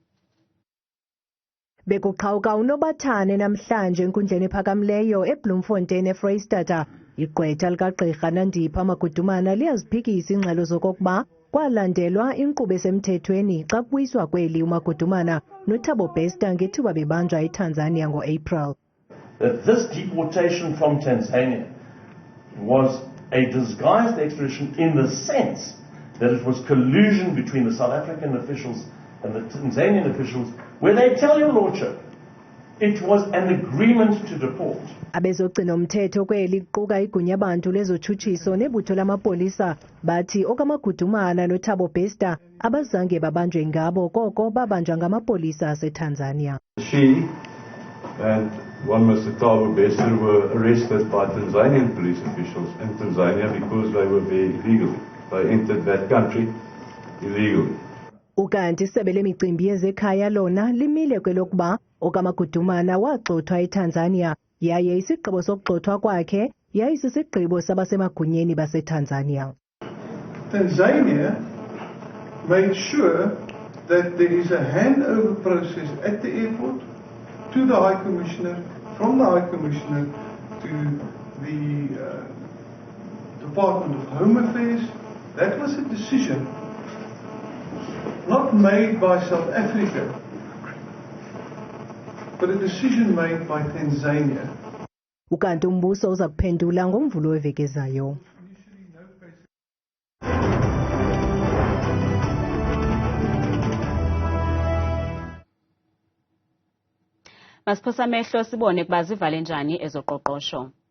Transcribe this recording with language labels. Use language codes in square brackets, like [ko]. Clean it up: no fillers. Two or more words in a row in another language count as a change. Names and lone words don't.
[xh] Bekuqhawuka unobathane namhlanje enkundleni ephakamileyo eBloemfontein eFreystata. Igqwetha likagqirha Nandipha Magudumana liyaziphikisa ingxelo zokokuba kwalandelwa inkqubo esemthethweni xa kubuyiswa kweli uMagudumana noThabo Bester ngethuba bebanjwa eTanzania ngo-April. [en] That this deportation from Tanzania was a disguised extradition in the sense that it was collusion between the South African officials and the Tanzanian officials, where they tell your lordship it was an agreement to deport. [xh] Abezogcina umthetho kweli kuquka igunya abantu lezotshutshiso nebutho lamapolisa bathi okaMagudumana noThabo Bester abazange babanjwe ngabo koko babanjwa ngamapolisa aseTanzania. [en] She and one Mr. Thabo Bester were arrested by Tanzanian police officials in Tanzania because they were there illegally. They entered that country illegally. [xh] Ukanti isebe lemicimbi yezekhaya lona limile kwelokuba okaMagudumana waxothwa eTanzania yaye isigqibo sokugxothwa kwakhe yayisisigqibo sabasemagunyeni baseTanzania. [en] Tanzania made sure that there is a handover process at the airport to the High Commissioner, from the High Commissioner to the Department of Home Affairs. That was a decision not made by South Africa, but a decision made by Tanzania. [xh] Ukanti umbuso uza kuphendula ngoMvulo weveki ezayo. Masiphosa amehlo sibone kuba zivale njani ezoqoqosho.